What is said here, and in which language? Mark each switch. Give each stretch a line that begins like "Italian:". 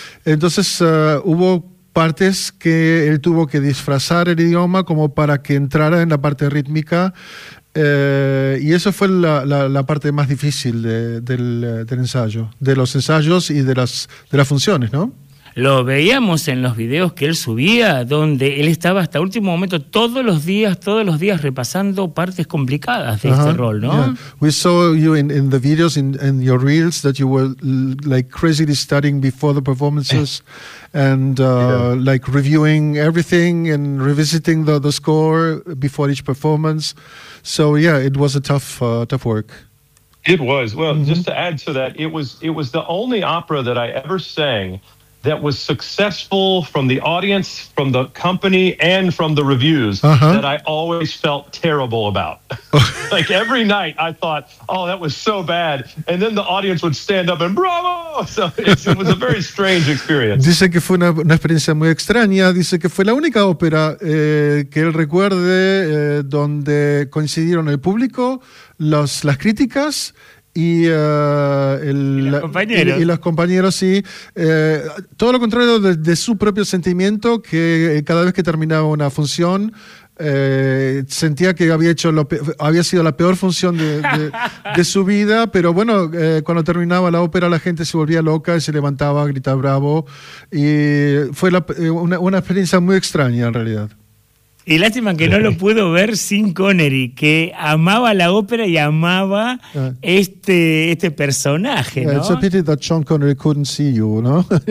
Spanish: Entonces hubo partes que él tuvo que disfrazar el idioma como para que entrara en la parte rítmica, y eso fue la parte más difícil del ensayo, de los ensayos y de las funciones, ¿no? Lo veíamos en los videos que él subía, donde él estaba hasta último momento todos los días repasando partes complicadas de este rol, ¿no?
English: Yeah. We saw you in the videos in your reels that you were like crazily studying before the performances and like reviewing everything and revisiting the score before each performance. So yeah, it was a tough work. It was. Well, mm-hmm. just to add to that, it was the only opera that I ever sang that was successful from the audience, from the company, and from the reviews that I always felt terrible about. Like every night I thought, oh, that was so bad. And then the audience would stand up and bravo. So it was a very strange experience.
Spanish: Dice que fue una experiencia muy extraña. Dice que fue la única ópera que él recuerde donde coincidieron el público, las críticas, Y los compañeros, sí. Todo lo contrario de su propio sentimiento, que cada vez que terminaba una función, sentía que había sido la peor función de su vida, pero bueno, cuando terminaba la ópera la gente se volvía loca y se levantaba a gritar bravo. Y fue una experiencia muy extraña en realidad. Y lástima que no lo pudo ver sin Connery, que amaba la ópera y amaba este personaje, ¿no?
English: It's a pity that Sean Connery couldn't see you, ¿no?